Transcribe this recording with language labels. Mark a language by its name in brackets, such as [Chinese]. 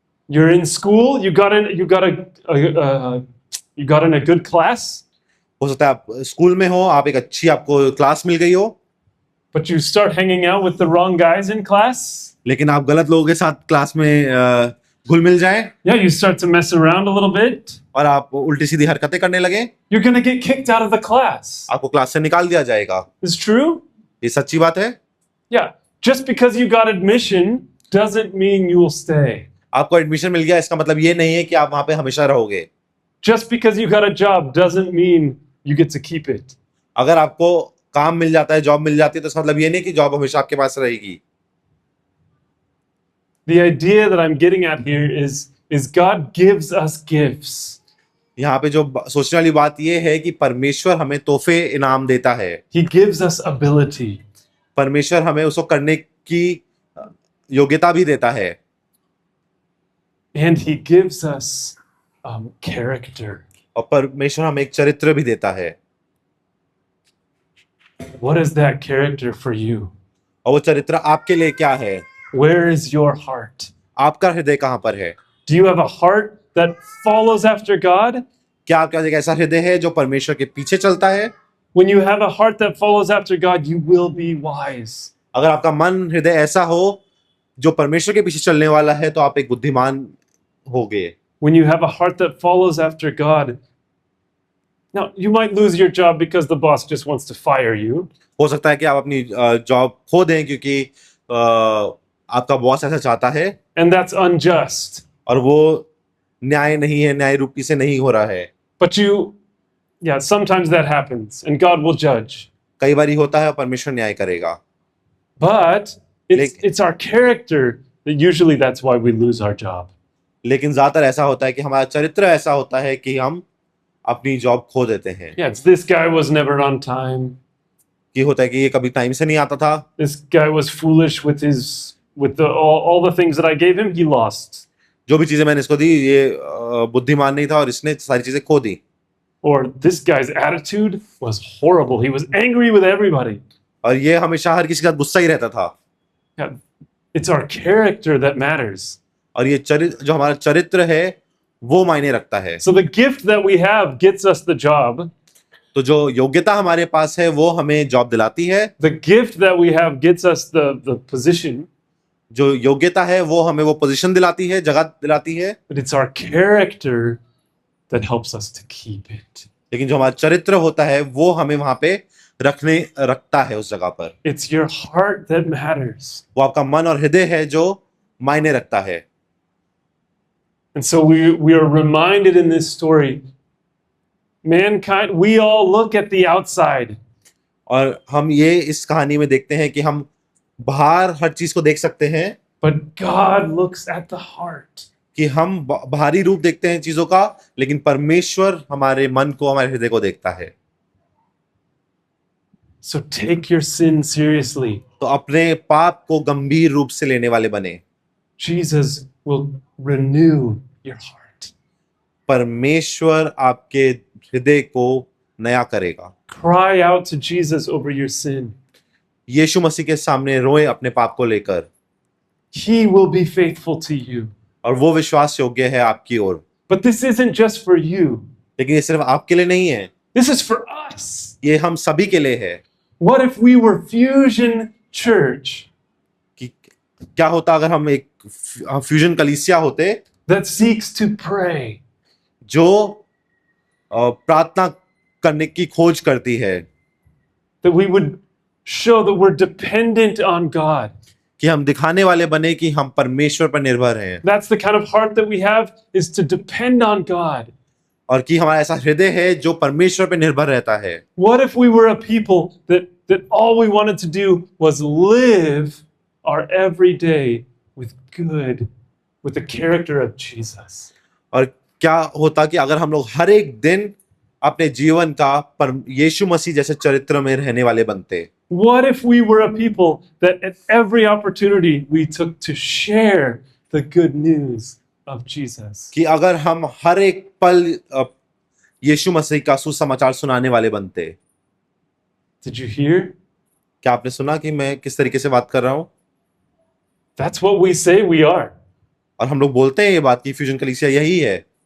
[English] You're in school, you got in a good class. [Hindi] हो सकता है आप स्कूल में हो, आप एक अच्छी आपको क्लास मिल गई हो, [English] but you start hanging out with the wrong guys in class. [Hindi] लेकिन आप गलत लोगों के साथ क्लास में घुल मिल जाएं [English] Yeah, you start to mess around a little bit. [Hindi] और आप उल्टी सीधी हरकतें करने लगे, [English] You're going to get kicked out of the class. [Hindi] आपको क्लास से निकाल दिया जाएगा। [English] Is true? [Hindi] ये सच्ची बात है। [English] Yeah. Just because you got admission doesn't mean you will stay. [Hindi] आपको एडमिशन मिल गया इसका मतलब ये नहीं है कि आप वहां पे हमेशा रहोगे। [English] Just because you got a job doesn't mean you get to keep it. [Hindi] अगर आपको काम मिल जाता है, जॉब मिल जाती है, तो इसका मतलब ये नहीं कि जॉब हमेशा आपके पास रहेगी। [English] The idea that I'm getting at here is God gives us gifts. [Hindi] यहाँ पे जो सोचने वाली बात ये है कि परमेश्वर हमें तोहफे इनाम देता है। [English] He gives us ability. [Hindi] परमेश्वर हमें उसको करने की योग्यता भी देता है [English] And he gives us character. [Hindi] और परमेश्वर हमें एक चरित्र भी देता है। [English] What is that character for you? [Hindi] और वो चरित्र आपके लिए क्या है? [English] Where is your heart? [Hindi] आपका हृदय कहाँ पर है? [English] Do you have a heart that follows after God? [Hindi] क्या आपका एक ऐसा हृदय है जो परमेश्वर के पीछे चलता है? [English] When you have a heart that follows after God, you will be wise. [Hindi] अगर आपका मन हृदय ऐसा हो जो परमेश्वर के पीछे चलने वाला है, तो आप एक बुद्धिमान होगे। [English] When you have a heart that follows after God, now you might lose your job because the boss just wants to fire you. [Hindi] हो सकता है कि आप अपनी जॉब खो दें क्योंकि आपका बॉस ऐसा चाहता है [English] And that's unjust. [Hindi] और वो न्याय नहीं है, न्याय रूपी से नहीं हो रहा है। [English] But yeah, sometimes that happens and God will judge. [Hindi] कई बार होता है और परमेश्वर न्याय करेगा। [English] But it's our character that usually that's why we lose our job. [Hindi] लेकिन ज्यादातर ऐसा होता है कि हमारा चरित्र ऐसा होता है कि हम अपनी जॉब खो देते हैं। [English] Yeah, it's this guy was never on time. [Hindi] ये होता है कि ये कभी टाइम से नहीं आता था, [English] This guy was foolish with all the things that I gave him, he lost. [Hindi] जो भी चीजें मैंने इसको दी ये बुद्धिमान नहीं था और इसने सारी चीजें खो दी। [English] Or this guy's attitude was horrible. He was angry with everybody. [Hindi] और ये हमेशा हर किसी का गुस्सा ही रहता था। [English] Yeah, it's our character that matters. [Hindi] और ये चरित्र जो हमारा चरित्र है वो मायने रखता है। [English] So the gift that we have gets us the job. [Hindi] तो जो योग्यता हमारे पास है वो हमें जॉब दिलाती है। [English] The gift that we have gets us the position. [Hindi] जो योग्यता है वो हमें वो पोजीशन दिलाती है, जगह दिलाती है। [English] But it's our character that helps us to keep it. [Hindi] लेकिन जो हमारा चरित्र होता है वो हमें वहां पे रखता है उस जगह पर। [English] It's your heart that matters. [Hindi] वो आपका मन और हृदय है जो मायने रखता है। [English] And so we are reminded in this story, mankind, we all look at the outside. [Hindi] और हम ये इस कहानी में देखते हैं कि हम बाहर हर चीज को देख सकते हैं, [English] But God looks at the heart. [Hindi] कि हम बाहरी रूप देखते हैं चीजों का, लेकिन परमेश्वर हमारे मन को, हमारे हृदय को देखता है। [English] So take your sin seriously. [Hindi] तो अपने पाप को गंभीर रूप से लेने वाले बने। [English] Jesus will renew your heart. [Hindi] परमेश्वर आपके हृदय को नया करेगा। [English] Cry out to Jesus over your sin. [Hindi] यीशु मसीह के सामने रोए अपने पाप को लेकर, [English] He will be faithful to you. [Hindi] और वो विश्वास योग्य है आपकी ओर। [English] But this isn't just for you. [Hindi] लेकिन ये सिर्फ आपके लिए नहीं है, [English] This is for us. [Hindi] ये हम सभी के लिए है। [English] What if we were Fusion Church [Hindi] कि क्या होता अगर हम एक फ्यूजन कलीसिया होते [English] that seeks to pray? [Hindi] जो प्रार्थना करने की खोज करती है, [English] That we would show that we're dependent on God. [Hindi] कि हम दिखाने वाले बने कि हम परमेश्वर पर निर्भर हैं, [English] That's the kind of heart that we have, is to depend on God. [Hindi] और कि हमारा ऐसा हृदय है जो परमेश्वर पर निर्भर रहता है। [English] What if we were a people that all we wanted to do was live our everyday with the character of Jesus? [Hindi] और क्या होता कि अगर हम लोग हर एक दिन अपने जीवन का यीशु मसीह जैसे चरित्र में रहने वाले बनते? [English] What if we were a people that at every opportunity we took to share the good news of Jesus? [Hindi] कि अगर हम हर एक पल यीशु मसीह का सुसमाचार सुनाने वाले बनते? [English] Did you hear? [Hindi] क्या आपने सुना कि मैं किस तरीके से बात कर रहा हूं? [English] That's what we say we are. [Hindi] और हम लोग बोलते हैं ये बात कि फ्यूजन कलीसिया यही है।